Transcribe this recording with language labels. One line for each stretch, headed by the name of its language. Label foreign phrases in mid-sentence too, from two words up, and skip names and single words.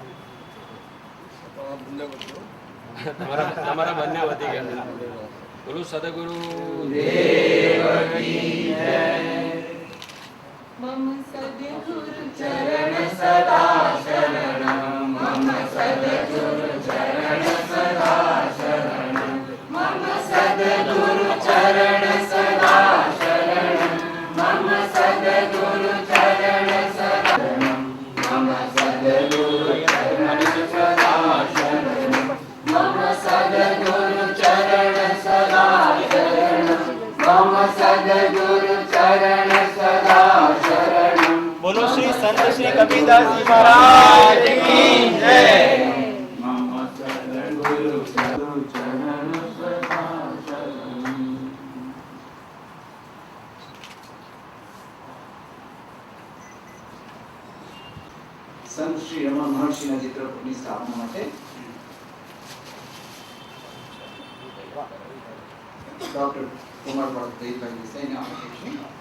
Gujarati: તમારા બંને વધી ગયા. બોલો સદગુરુ દેવ
Hindi: की जय.
Sanskrit: मम सद्गुरु चरण सदा शरणं मम सद्गुरु चरण सदा शरणं मम सद्गुरु चरण सदा शरणं मम सद्गुरु चरण सदा मम सद्गुरु चरण सदा शरणं मम सद्गुरु चरण सदा शरणं मम सद्गुरु चरण सदा शरणं.
Gujarati: બોલો શ્રી સંત શ્રી કબીરદાસજી મહારાજ
Hindi: की जय.
Sanskrit: मम सद्गुरु चरण सदा शरणं.
Gujarati: સંત શ્રી રમણ મહર્ષિના ચિત્રપટની સ્થાપના માટે ડોક્ટર કુમાર ભટ્ટભાઈ દેસાઈને આપીશું.